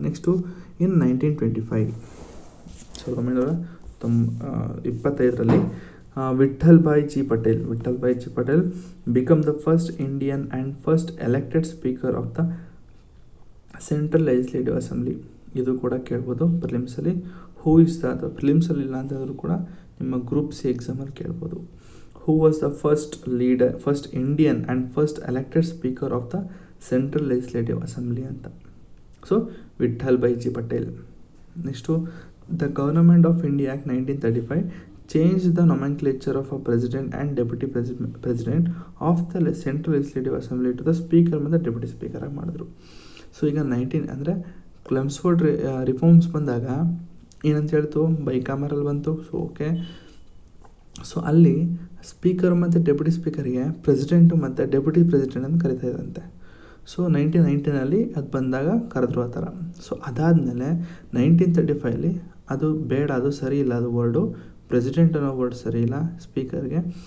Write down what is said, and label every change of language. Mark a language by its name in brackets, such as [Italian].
[English] Next in 1925 1925 Vithalbhai ji Patel become the first Indian and first elected speaker of the central legislative assembly. [Kannada] ಇದು ಕೂಡ ಕೇಳ್ಬೋದು ಪ್ರಿಲಿಮ್ಸಲ್ಲಿ. [English] who is the [Kannada] ಪ್ರಿಲಿಮ್ಸಲ್ಲಿ ಇಲ್ಲ ಅಂತಂದರೂ ಕೂಡ ನಿಮ್ಮ ಗ್ರೂಪ್ ಸಿ ಎಕ್ಸಾಮಲ್ಲಿ ಕೇಳ್ಬೋದು. [English] Who was the first Indian and first elected speaker of the central legislative assembly ಅಂತ. So Vithalbhai ji Patel. Next, the government of India act 1935 change the nomenclature of a president and deputy president of the central legislative assembly to the speaker [Kannada] ಮತ್ತು deputy speaker ಆಗಿ ಮಾಡಿದ್ರು. So ಈಗ ಅಂದರೆ ಕ್ಲೆಮ್ಸ್ಫೋರ್ಡ್ reforms ಬಂದಾಗ ಏನಂತ ಹೇಳ್ತು, ಬೈಕಾಮರಲ್ಲಿ ಬಂತು. ಸೊ ಓಕೆ, ಸೊ ಅಲ್ಲಿ ಸ್ಪೀಕರ್ ಮತ್ತು ಡೆಪ್ಯೂಟಿ ಸ್ಪೀಕರ್ಗೆ ಪ್ರೆಸಿಡೆಂಟು ಮತ್ತು ಡೆಪ್ಯೂಟಿ ಪ್ರೆಸಿಡೆಂಟ್ ಅಂತ ಕರಿತಾ ಇದ್ದಂತೆ. ಸೊ 1919 ಅದು ಬಂದಾಗ ಕರೆದ್ರು ಆ ಥರ. ಸೊ ಅದಾದಮೇಲೆ 1935 ಅದು ಬೇಡ, ಅದು ಸರಿ ಇಲ್ಲ, ಅದು ವರ್ಡು ಪ್ರೆಸಿಡೆಂಟ್ ಅನ್ನೋ ವರ್ಡ್ ಸರಿ ಇಲ್ಲ ಸ್ಪೀಕರ್ಗೆ.